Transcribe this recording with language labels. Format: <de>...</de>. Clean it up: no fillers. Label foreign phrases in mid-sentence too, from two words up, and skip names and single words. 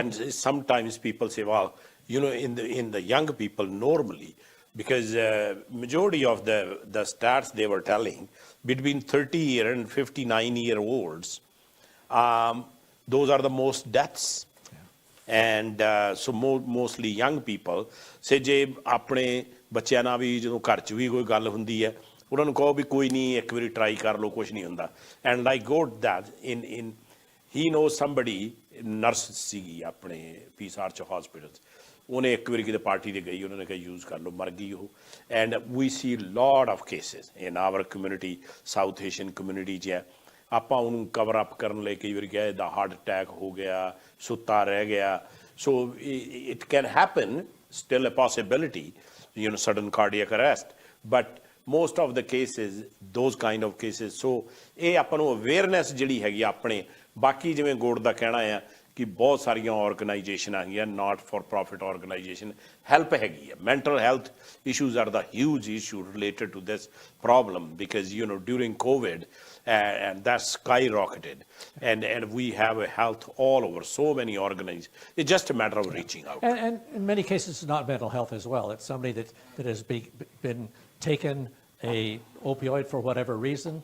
<en>And sometimes people say, well, in the young people, normally because majority of the stats they were telling, between 30-year and 59-year-olds, those are the most deaths. And so mostly young people, say</en> <pa>ਜੇ ਆਪਣੇ ਬੱਚਿਆਂ ਨਾਲ ਵੀ ਜਦੋਂ ਘਰ 'ਚ ਵੀ ਕੋਈ ਗੱਲ ਹੁੰਦੀ ਹੈ ਉਹਨਾਂ ਨੂੰ ਕਹੋ ਵੀ ਕੋਈ ਨਹੀਂ ਇੱਕ ਵਾਰੀ ਟਰਾਈ ਕਰ ਲਓ ਕੁਛ ਨਹੀਂ ਹੁੰਦਾ.</pa> <en>and I got that in he knows somebody</en> <pa>ਨਰਸ ਸੀਗੀ ਆਪਣੇ ਪੀਐਸਆਰ 'ਚ ਹਸਪੀਟਲ 'ਚ, ਉਹਨੇ ਇੱਕ ਵਾਰੀ ਕਿਤੇ ਪਾਰਟੀ 'ਤੇ ਗਈ, ਉਹਨਾਂ ਨੇ ਕਿਹਾ ਯੂਜ਼ ਕਰ ਲਓ, ਮਰ ਗਈ ਉਹ.</pa> <en>And we see lot of cases in our community, South Asian community</en> <pa>'ਚ ਹੈ. ਆਪਾਂ ਉਹਨੂੰ</pa> <en>cover up</en> <pa>ਕਰਨ ਲਈ ਕਈ ਵਾਰੀ ਕਿਹਾ ਇਹਦਾ</pa> <en>heart attack</en> <pa>ਹੋ ਗਿਆ, ਸੁੱਤਾ ਰਹਿ ਗਿਆ.</pa> <en>So it can happen, still a possibility, sudden cardiac arrest. But most of the cases, those kind of cases, so</en> <pa>ਇਹ ਆਪਾਂ ਨੂੰ ਅਵੇਅਰਨੈਸ ਜਿਹੜੀ ਹੈਗੀ ਆਪਣੇ, ਬਾਕੀ ਜਿਵੇਂ ਗੋਡ ਦਾ ਕਹਿਣਾ ਆ ਕਿ ਬਹੁਤ ਸਾਰੀਆਂ ਆਰਗੇਨਾਈਜੇਸ਼ਨ ਹੈਗੀਆਂ,</pa> <en>not for profit organization, help</en> <pa>ਹੈਗੀ ਹੈ.</pa> <en>mental health issues are the huge issue related to this problem because during COVID and that skyrocketed and we have a health all over, so many organizations. It's just a matter of reaching out. And in many cases it's not mental health as well. It's somebody that has been taken a opioid for whatever reason.</en>